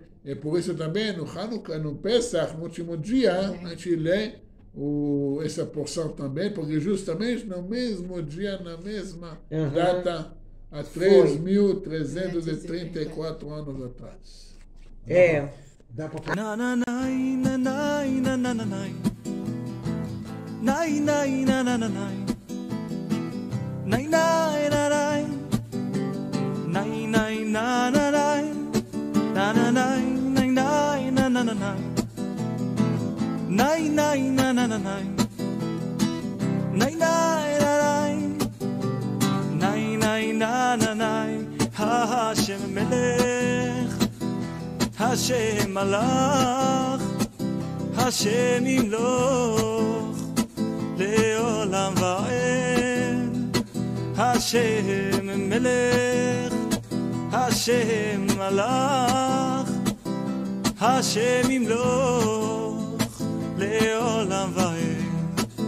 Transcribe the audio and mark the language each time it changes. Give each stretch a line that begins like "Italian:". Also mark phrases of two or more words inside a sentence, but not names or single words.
Portuguese: E por isso também no Hanukkah, no Pesach, no último dia, a gente lê essa porção também, porque justamente no mesmo dia, na mesma data, há 3.334 anos atrás. Dá para Nai nai na na na nai nai nai na nai nai nai na na nai na na nai nai nai na na na nai nai nai na na na nai nai nai nai nai na na nai ha
Hebrew: השם מלך השם מלך השם ימלוך לעולם ועד, השם מלך, השם מלך, השם ימלוך לעולם ועד.